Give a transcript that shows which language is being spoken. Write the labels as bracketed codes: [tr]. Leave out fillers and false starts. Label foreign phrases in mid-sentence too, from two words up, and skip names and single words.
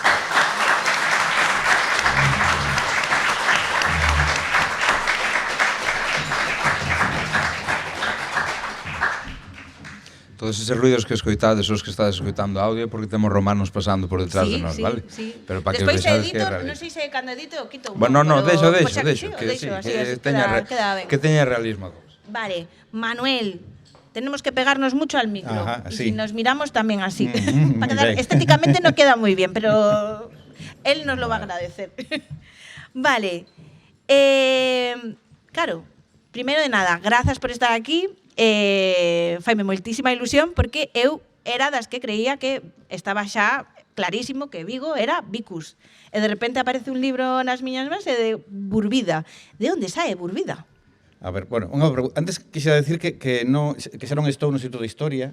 [gl] Todos eses ruidos que escoitades, os que estades escoitando audio, porque temos romanos pasando por detrás de nós, vale? Sí. Pero para que despois vexades que é non sei se cando edito o quito un Bueno, no, deixo, que queda ben. teña realismo. Vale, Manuel, [es] tenemos que pegarnos mucho al micro. Ajá, y sí. si nos miramos también así. Para quedar, estéticamente no queda muy bien, pero él nos lo va a agradecer. [gl] Vale. Claro, primero de nada, grazas por estar aquí. Faime moitísima ilusión porque eu era das que creía que estaba xa clarísimo que Vigo era Vicus. E de repente aparece un libro nas miñas mans de Burbida. De onde sae Burbida? A ver, bueno, antes quixera decir que xa non estou no Instituto de Historia.